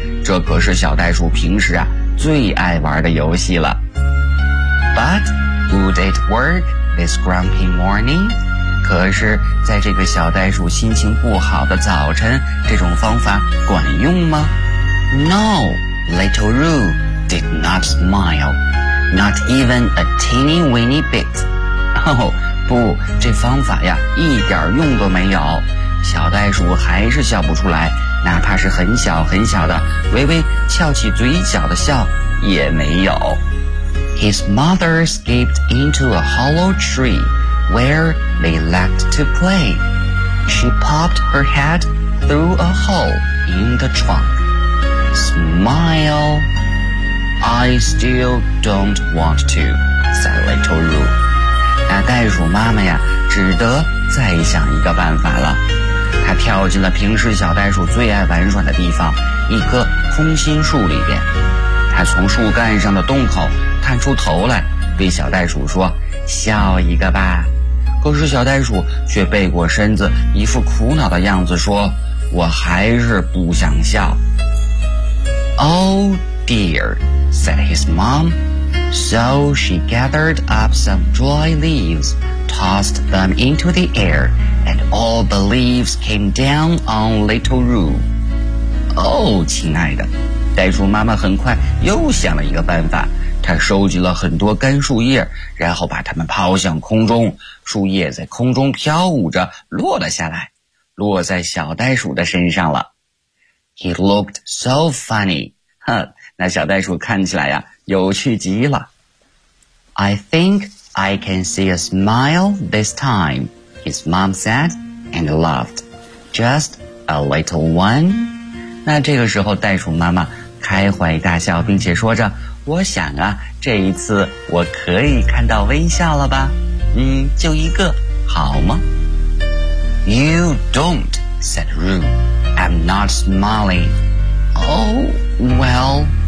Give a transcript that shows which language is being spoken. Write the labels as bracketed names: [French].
[Chinese] 这可是小袋鼠平时啊最爱玩的游戏了。 [English] But would it work this grumpy morning? [Chinese] 可是在这个小袋鼠心情不好的早晨，这种方法管用吗？ [English] No, little Roo. Did not smile, not even a teeny weeny bit. [Chinese] Oh, 不，这方法呀一点用都没有。小袋鼠还是笑不出来，哪怕是很小很小的微微翘起嘴角的笑也没有。 [English] His mother skipped into a hollow tree where they liked to play. She popped her head through a hole in the trunk. Smile. I still don't want to, said little Roo. [Chinese] 那袋鼠妈妈呀，只得再想一个办法了。她跳进了平时小袋鼠最爱玩耍的地方，一棵空心树里边。她从树干上的洞口探出头来，对小袋鼠说，笑一个吧。可是小袋鼠却背过身子，一副苦恼的样子说，我还是不想笑。 [English] Oh, dear, said his mom. So she gathered up some dry leaves, tossed them into the air, and all the leaves came down on little Roo. [Chinese] Oh, 亲爱的，袋鼠妈妈很快又想了一个办法，她收集了很多干树叶，然后把它们抛向空中，树叶在空中飘舞着落了下来，落在小袋鼠的身上了。 [English] He looked so funny, huh? [Chinese] 那小袋鼠看起来呀，有趣极了。 [English] I think I can see a smile this time, his mom said, and laughed. Just a little one. [Chinese] 那这个时候袋鼠妈妈开怀大笑，并且说着，我想啊，这一次我可以看到微笑了吧？就一个，好吗？ [English] You don't, said Roo. I'm not smiling. Oh, well...